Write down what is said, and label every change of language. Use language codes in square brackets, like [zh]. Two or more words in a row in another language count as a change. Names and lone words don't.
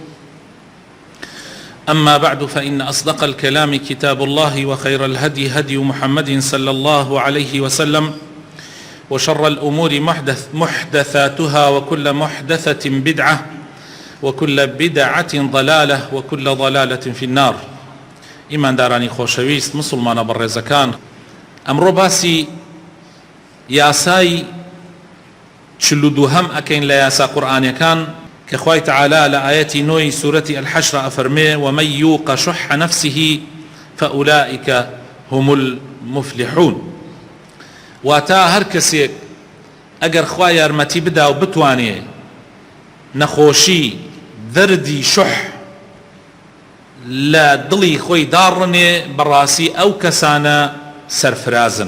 [ar] أما بعد، فإن أصدق الكلام كتاب الله، وخير الهدي هدي محمد صلى الله عليه وسلم، وشر الأمور محدثاتها، وكل محدثة بدعة، وكل بدعة ضلالة، وكل ضلالة في النار. [ckb] إيمان داراني خوشويست مسلمان برزكان، ئەمڕۆ باسی یاسای چل و دووهەم ئەکەین لە یاسا قورئانیەکان کە خوای تەعالا لە ئاەتی 9 سوورەتی الحەشر ئەفەرمێ: [ar] ومن يوق شح نفسه فأولئك هم المفلحون. [ckb] واتە هەر کەسێک ئەگەر خوا یارمەتی بدا و بتوانێ نەخۆشی دەردی شح لە دڵی خۆی داڕنێ، بەڕاستی ئەو کەسانە سەرفرازن.